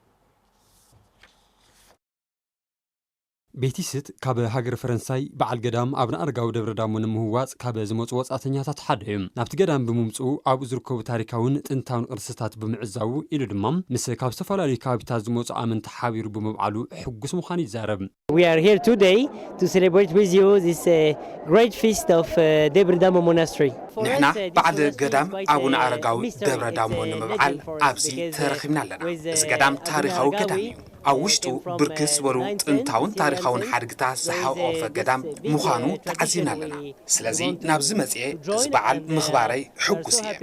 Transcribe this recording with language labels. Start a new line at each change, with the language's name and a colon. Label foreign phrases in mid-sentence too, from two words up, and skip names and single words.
Tigrinya: ቤቲስት ካብ ሃገር ፈረንሳይ በዓል ገዳም አቡነ አረጋዊ ደብረ ዳሞ ንምህዋጽ ካብ ዝመጹ ወጻእተኛታት ሓደ እዮም ናብቲ ገዳም ብምምጽኡ ኣብኡ ዝርከቡ ታሪካውን ጥንታውን ቅርስታት ብምዕዛቡ ኢሉ ድማ ምስ ካብ ዝተፈላለዩ ከባቢታት ዝመጹ ኣመንቲ ሓቢሩ ብምብዓሉ ሕጉስ ምዃኑ ይዛረብ
English: We are here today to celebrate with you this great feast of Debre Damo Monastery.
Tigrinya: ንሕና በዓል ገዳም አቡነ አረጋዊ ደብረ ዳሞ ንምብዓል ኣብዚ ተረኺብና ኣለና እዚ ገዳም ታሪኻዊ ገዳም እዩ ኣብ ውሽጡ ብርክት ዝበሉ ጥንታውን ታሪኻውን ሓድግታት ዝሓቖፈ ገዳም ምዃኑ ተዓዚብና ኣለና ስለዚ ናብዚ መጽአ እዚ በዓል ምኽባረይ ሕጉስ እየ